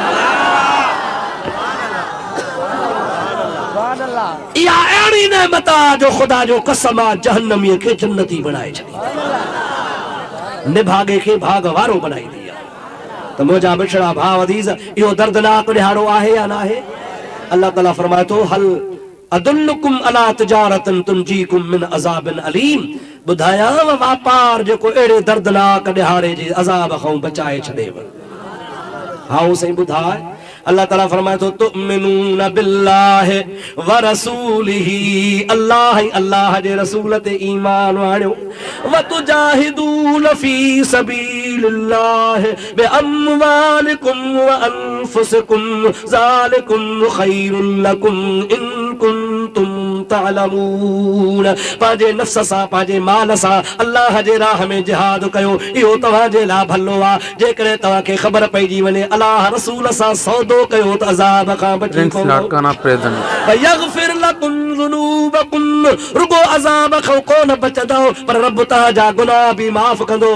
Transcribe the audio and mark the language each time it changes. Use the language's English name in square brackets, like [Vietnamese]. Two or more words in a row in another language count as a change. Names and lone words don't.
[Sindhi] इहा अहिड़ी नेमत आहे जो ख़ुदा जो कसम आहे जहन्नमीअ खे जन्नती बणाए छॾी निभागे खे भाग वारो बनाईंदी आहे। त मुंहिंजा बिछड़ा भाउ अज़ीज़ इहो दर्दनाक ॾिहाड़ो आहे या न आहे। अल्लाह ताला फरमाए थो [Arabic] هل أدلكم على تجارة تنجيكم من عذاب أليم [Sindhi] ॿुधायांव वापार जेको अहिड़े दर्दनाक ॾिहाड़े जे अज़ाब खां बचाए छॾेव। हा साईं ॿुधाए अल्लाह ताला फरमाए थो [Arabic] تؤمنون بالله ورسوله [Sindhi] अल्लाह अल्लाह जे रसूल ते ईमान आणियो [Arabic] وتجاهدون في سبيل الله بأموالكم وأنفسكم ذلكم خير لكم إن كنتم تعلمون. [Sindhi] पंहिंजे नफ्स सां पंहिंजे माल सां अल्लाह जे राह में जिहाद कयो इहो तव्हांजे लाइ भलो आहे जेकॾहिं तव्हांखे ख़बर पइजी वञे अल्लाह रसूल सां सौदो कयो त अज़ाब खां बची पवो। [Arabic] يغفر لكم لكم ذنوبكم, [Sindhi] रुगो अज़ाब खो को न बचदो पर रब तव्हांजा गुनाह भी माफ़ कंदो।